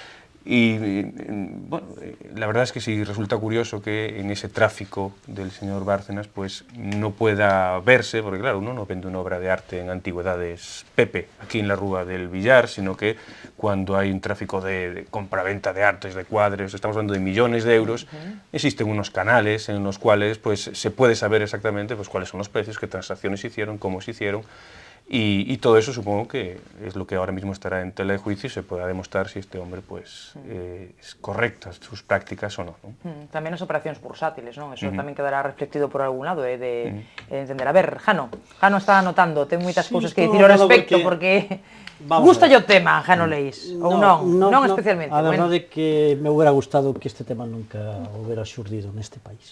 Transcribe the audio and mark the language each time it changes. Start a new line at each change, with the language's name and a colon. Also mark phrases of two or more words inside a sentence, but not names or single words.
Spanish: Y la verdad es que sí resulta curioso que en ese tráfico del señor Bárcenas pues no pueda verse, porque claro, uno no vende una obra de arte en antigüedades Pepe, aquí en la Rúa del Villar, sino que cuando hay un tráfico de compraventa de artes, de cuadros, estamos hablando de millones de euros, existen unos canales en los cuales pues se puede saber exactamente pues cuáles son los precios, qué transacciones se hicieron, cómo se hicieron. Y todo eso supongo que es lo que ahora mismo estará en tela de juicio y se podrá demostrar si este hombre pues es correcta sus prácticas o no.
Galician: Tamén as operacións bursátiles, non? Eso tamén quedará reflectido por algún lado de entender. A ver, Jano está anotando, ten moitas cousas que dicir ao respecto, porque gusta o tema, Jano Leis, ou non especialmente. A verdade é que me hubiera gustado que este tema nunca hubiera xurdido neste país.